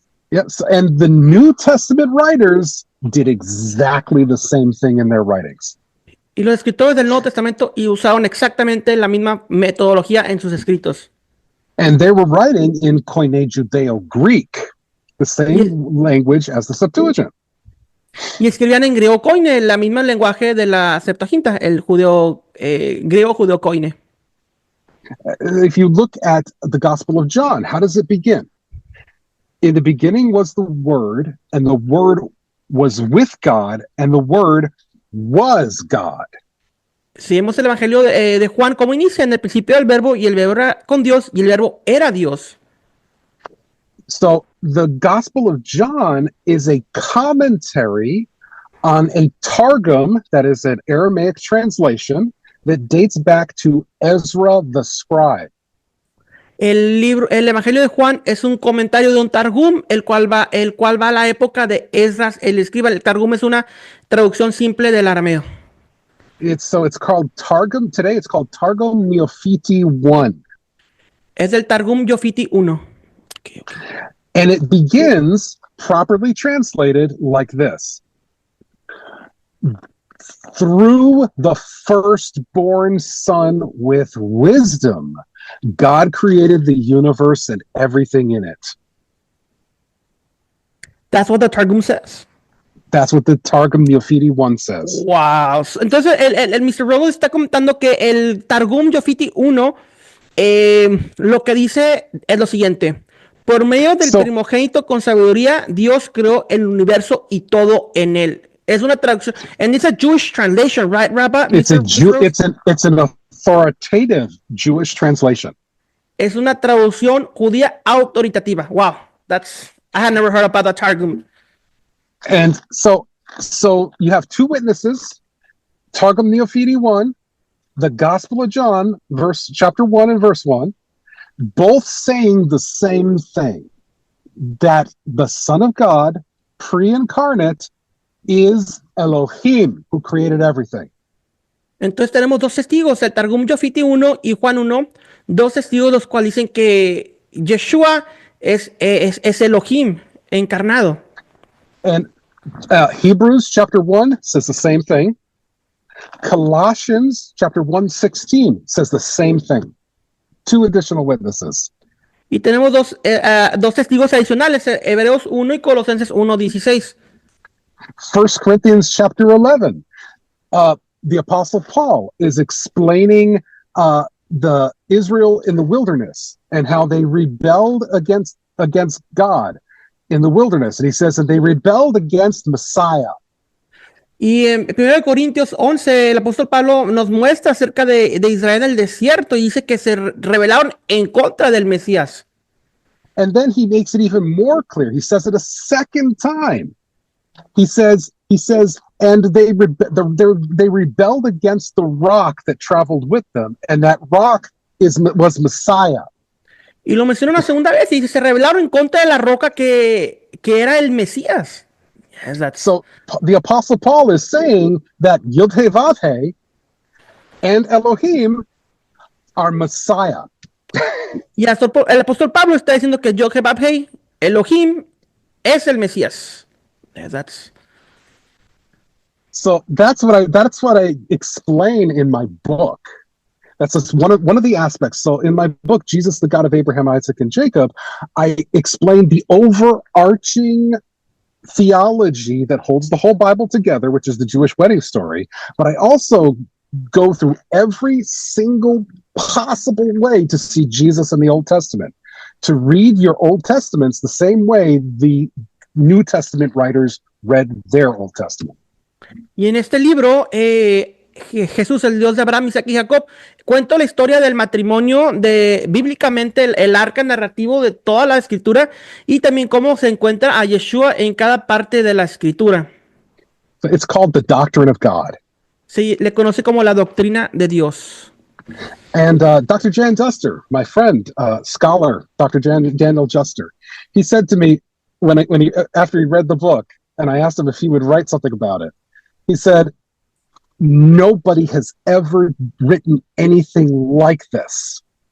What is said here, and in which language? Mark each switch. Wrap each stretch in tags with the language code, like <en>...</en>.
<en>Yes, and the New Testament writers did exactly the same thing in their writings.</en> <es>Y los escritores del Nuevo Testamento usaron exactamente la misma metodología en sus escritos.</es> <en>And they were writing in Koine Judeo-Greek, the same language as the Septuagint.</en> <es>Y escribían en griego Koine, el mismo lenguaje de la Septuaginta, el griego judeo Koine.</es> <en>If you look at the Gospel of John, how does it begin? In the beginning was the Word, and the Word was with God, and the Word was God.</en> <es>Si vemos el Evangelio de Juan, como inicia en el principio del verbo, y el verbo era con Dios, y el verbo era Dios.</es> <en>So the Gospel of John is a commentary on a Targum, that is an Aramaic translation, that dates back to Ezra the scribe.</en> <es>El Evangelio de Juan es un comentario de un Targum, el cual va a la época de Esdras el escriba. El Targum es una traducción simple del arameo.</es> <en>It's called Targum. Today it's called Targum Neofiti 1.</en> <es>Es el Targum Neofiti 1. Okay.</es> <en>And it begins, properly translated, like this. Through the firstborn son with wisdom, God created the universe and everything in it. That's what the Targum says. That's what the Targum Neofiti 1 says.</en> <es>Wow. Entonces, el Mr. Robo está comentando que el Targum Neofiti 1 lo que dice es lo siguiente. Por medio del primogénito con sabiduría, Dios creó el universo y todo en él. Es una traducción,</es> <en>and it's a Jewish translation, right, Rabbi? It's an authoritative Jewish translation.</en> <es>Es una traducción judía autoritativa.</es> <en>Wow, I had never heard about the Targum. And so you have 2 witnesses, Targum Neofiti 1, the Gospel of John, chapter 1 and verse 1, both saying the same thing, that the Son of God, pre-incarnate, is Elohim, who created everything.</en> <es>Entonces tenemos 2 testigos, el Targum Neofiti 1 y Juan 1, 2 testigos los cuales dicen que Yeshua es Elohim encarnado.</es> <en>And Hebrews chapter 1 says the same thing. Colossians chapter 1:16 says the same thing. 2 additional witnesses.</en> <es>Y tenemos dos testigos adicionales, Hebreos 1 y Colosenses 1:16.</es> <en>1 Corinthians chapter 11 the Apostle Paul is explaining the Israel in the wilderness and how they rebelled against God in the wilderness. And he says that they rebelled against Messiah.</en> <es>Y en 1 Corintios 11, el apóstol Pablo nos muestra acerca de Israel en el desierto y dice que se rebelaron en contra del Mesías.</es> <en>And then he makes it even more clear. He says it a second time. He says, and they rebelled against the rock that traveled with them, and that rock was Messiah.</en> <es>Y lo menciona una segunda vez y dice, se rebelaron en contra de la roca que era el Mesías.</es> <en>Yes, so the Apostle Paul is saying that Yud-Heh-Vav-Heh and Elohim are Messiah.</en> <es>Y el apóstol Pablo está diciendo que Yod-Heh-Vav-Heh, Elohim, es el Mesías.</es> <en>Yes, So that's what I explain in my book. That's just one of the aspects. So in my book, Jesus, the God of Abraham, Isaac, and Jacob, I explain the overarching theology that holds the whole Bible together, which is the Jewish wedding story. But I also go through every single possible way to see Jesus in the Old Testament, to read your Old Testaments the same way the New Testament writers read their Old Testament.</en> <es>Y en este libro, Jesús, el Dios de Abraham, Isaac y Jacob, cuento la historia del matrimonio, bíblicamente el arca narrativo de toda la escritura y también cómo se encuentra a Yeshua en cada parte de la escritura.</es> <en>It's called the Doctrine of God.</en> <es>Sí, le conoce como la doctrina de Dios.</es> <en>And Dr. Jan Duster, my friend, scholar, Dr. Daniel Juster, he said to me after he read the book, and I asked him if he would write something about it, he said, nobody has ever written anything like this.</en>